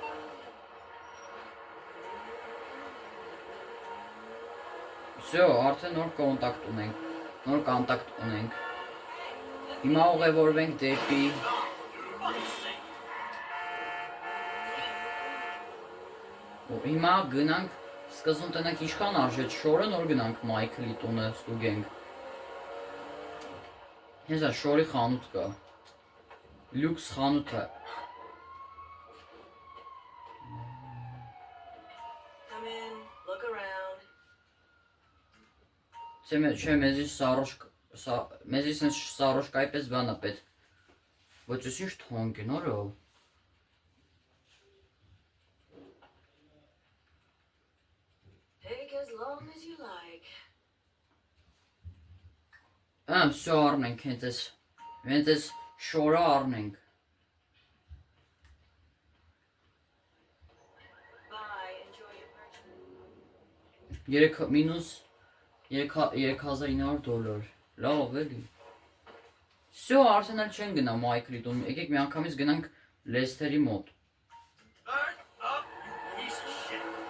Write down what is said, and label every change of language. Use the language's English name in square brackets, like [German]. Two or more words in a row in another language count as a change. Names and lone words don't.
[Armenian] Всё, արդեն նոր կոնտակտ ունենք։ Հիմա ուղևորվենք դեպի Հիմա գնանք, սկզբում տնենք ինչքան արժե շորը, նոր գնանք Մայքլի տունը ստուգենք։ Հեսա շորի խանութ կա, լյուքս խանութ է։ [English] Come in, look around. [Armenian] Չէ, մեզի սենց սարոշկայի պես բան է պետ։ Ոչ ես ինչ թոնք են, օրո։ [English] Take as long as you like. [Armenian] Всё առնենք, հենց ես շորը առնենք։ [English] Bye, enjoy your purchase. [Armenian] Մինուս $3,900, լավ էլի։ Всё, արդեն էլ չեն գնա Մայքլի տուն, եկեք մի անգամից գնանք Լեսթերի մոտ։ [English] Start up, you piece of shit.